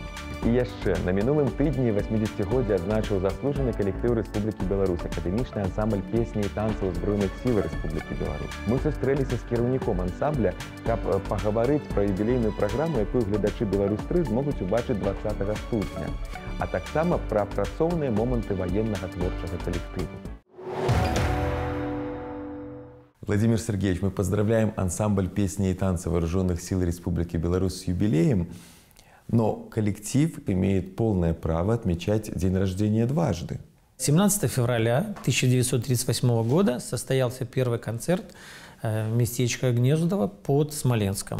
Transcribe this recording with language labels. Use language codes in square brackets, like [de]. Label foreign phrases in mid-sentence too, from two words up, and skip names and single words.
[be] І яшчэ, на мінулым тыдні 80-годдзе адзначыў заслужаны калектыў Рэспублікі Беларусь, акадэмічны ансамбль песні і танцаў Збройных сіл Рэспублікі Беларусь. Мы сустрэліся з кіраўніком ансамбля, каб пагаварыць пра юбілейную праграму, якую гледачы «Беларусь-3» змогуць убачыць 20 студня, а таксама пра працоўныя моманты ваеннага творчага калектыву. [ru] Владимир Сергеевич, мы поздравляем ансамбль песни и танца Вооруженных сил Республики Беларусь с юбилеем. Но коллектив имеет полное право отмечать день рождения дважды. 17 февраля 1938 года состоялся первый концерт местечко Гнездово под Смоленском.